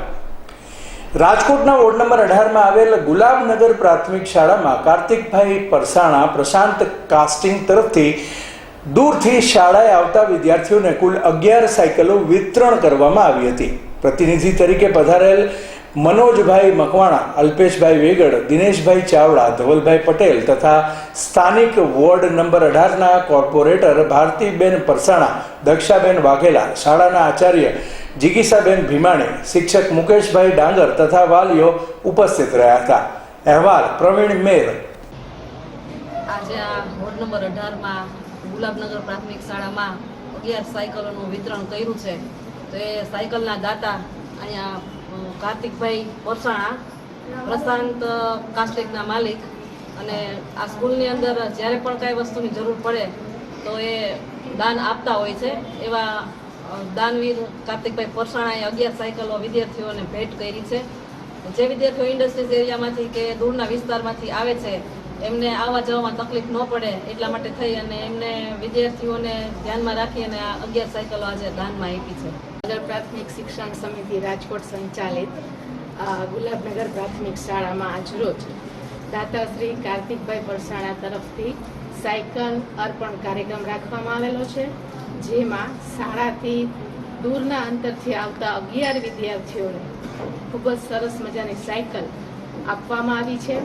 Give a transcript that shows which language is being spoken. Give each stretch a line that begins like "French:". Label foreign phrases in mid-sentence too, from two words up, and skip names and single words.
Gujarati: રાજકોટના વોર્ડ નંબર 18માં આવેલ ગુલાબનગર પ્રાથમિક શાળામાં કાર્તિકભાઈ પરસાણા પ્રશાંત કાસ્ટિંગ તરફથી દૂરથી શાળાએ આવતા વિદ્યાર્થીઓને કુલ 11 સાયકલો વિતરણ કરવામાં આવી હતી। પ્રતિનિધિ તરીકે પધારેલ મનોજભાઈ મકવાણા, અલ્પેશભાઈ વેગડ, દિનેશભાઈ ચાવડા, ધવલભાઈ પટેલ તથા સ્થાનિક વોર્ડ નંબર 18 કોર્પોરેટર ભારતીબેન પરસાણા, દક્ષાબેન વાઘેલા, શાળાના આચાર્ય જિગીસાબેન ભીમાણે, શિક્ષક મુકેશભાઈ ડાંગર તથા વાલીઓ ઉપસ્થિત રહ્યા હતા। અહેવાલ પ્રવીણ મેર। આજ વોર્ડ નંબર 18 માં ગુલાબનગર પ્રાથમિક શાળામાં 11 સાયકલો વિતરણ કર્યું છે। તો એ સાયકલના દાતા અહીંયા કાર્તિકભાઈ પરસાણા પ્રશાંત કાસ્ટિંગના માલિક અને આ સ્કૂલની અંદર જ્યારે પણ કાંઈ વસ્તુની જરૂર પડે તો એ દાન આપતા હોય છે। એવા દાનવીર કાર્તિકભાઈ પરસાણાએ 11 સાયકલો વિદ્યાર્થીઓને ભેટ કરી છે। જે વિદ્યાર્થીઓ ઇન્ડસ્ટ્રીઝ એરિયામાંથી કે दूરના વિસ્તારમાંથી આવે છે એમને આવવા જવામાં તકલીફ ન પડે એટલા માટે થઈ અને એમને વિદ્યાર્થીઓને ધ્યાનમાં રાખી અને આ 11 સાયકલો આજે દાનમાં આપી છે। નગર પ્રાથમિક શિક્ષણ સમિતિ રાજકોટ સંચાલિત ગુલાબનગર પ્રાથમિક શાળામાં આજરોજ દાતાશ્રી કાર્તિકભાઈ પરસાણા તરફથી સાયકલ અર્પણ કાર્યક્રમ રાખવામાં આવેલો છે, જેમાં શાળાથી દૂરના અંતરથી આવતા 11 વિદ્યાર્થીઓને ખૂબ જ સરસ મજાની સાયકલ આપવામાં આવી છે।